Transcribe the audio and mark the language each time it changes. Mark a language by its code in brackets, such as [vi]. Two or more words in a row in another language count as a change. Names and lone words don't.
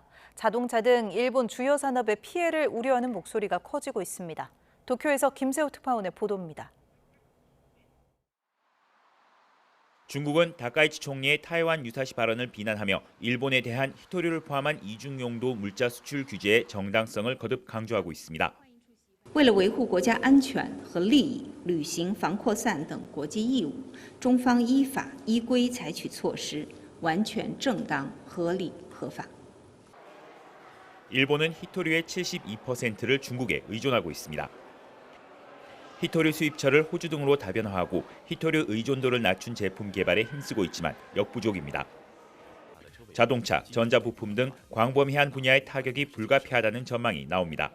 [ko] 자동차 등 일본 주요 산업의 피해를 우려하는 목소리가 커지고 있습니다. 도쿄에서 김세호 특파원의 보도입니다. 중국은 다카이치 총리의 타이완 유사시 발언을 비난하며 일본에 대한 히토류를 포함한 이중용도 물자 수출 규제의 정당성을 거듭 강조하고 있습니다. [zh] 为了维护国家安全和利益，履行防扩散等国际义务，中方依法依规采取措施，完全正当、合理、合法。 [ko] 일본은 히토류의 72%를 중국에 의존하고 있습니다. 히토류 수입처를 호주 등으로 다변화하고 히토류 의존도를 낮춘 제품 개발에 힘쓰고 있지만 역부족입니다. 자동차, 전자부품 등 광범위한 분야의 타격이 불가피하다는 전망이 나옵니다.